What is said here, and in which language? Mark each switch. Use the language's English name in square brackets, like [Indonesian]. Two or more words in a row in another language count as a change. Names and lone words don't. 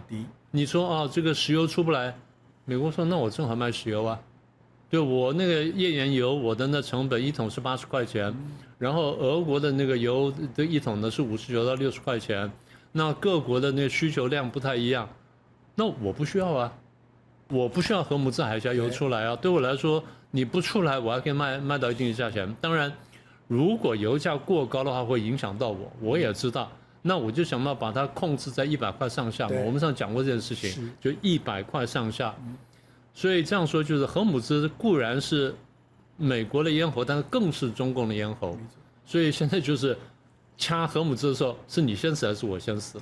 [Chinese] 你說啊，這個石油出不來，美國說那我正好賣石油啊，就我那個頁岩油，我的那成本1桶是80塊錢，然後俄國的那個油的1桶呢是59到60塊錢。那各國的那個需求量不太一樣，那我不需要啊，我不需要荷姆茲海峽油出來啊。對我來說，你不出來，我還可以賣到一定的價錢。當然，如果油價過高的話，會影響到我也知道。那我就想到把它控制在100塊上下嘛。我們上講過這件事情，就100塊上下。所以這樣說，就是荷姆茲固然是美國的咽喉，但是更是中共的咽喉。所以現在就是。掐荷姆茲的時候，是你先死還是我先死嘛？